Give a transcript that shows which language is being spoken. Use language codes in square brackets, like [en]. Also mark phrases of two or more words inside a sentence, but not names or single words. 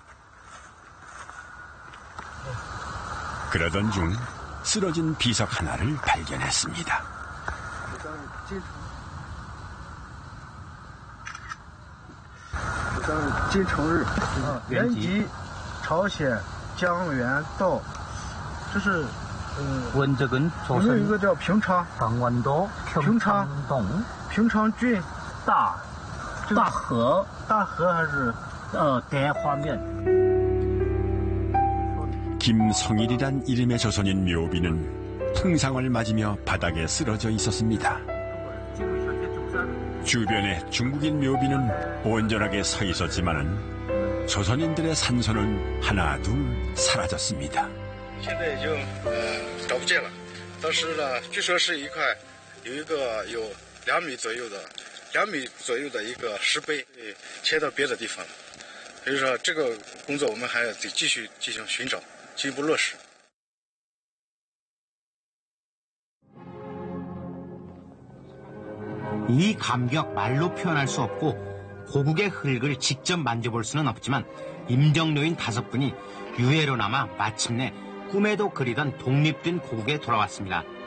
[ko] 그러던 중 쓰러진 비석 하나를 발견했습니다. 진청일, 연기, [zh] 朝鲜,江原, 道, 这是 [ko] 원적은 조선 [zh] 一个叫平昌, [ko] 강원도 평창동 [zh] 平昌郡大河还是 [ko] 대화면. 김성일이란 이름의 조선인 묘비는 풍상을 맞으며 바닥에 쓰러져 있었습니다. 주변에 중국인 묘비는 온전하게 서 있었지만은 조선인들의 산소는 하나 둘 사라졌습니다. [zh] 现在已经找不见了。当时呢，据说是一块有一个有2米左右的一个石碑，切到别的地方了。所以说这个工作我们还得继续进行寻找，进一步落实。 [ko] 이 감격 말로 표현할 수 없고 고국의 흙을 직접 만져볼 수는 없지만 임정료인 5분이 유해로 남아 마침내 꿈에도 그리던 독립된 고국에 돌아왔습니다.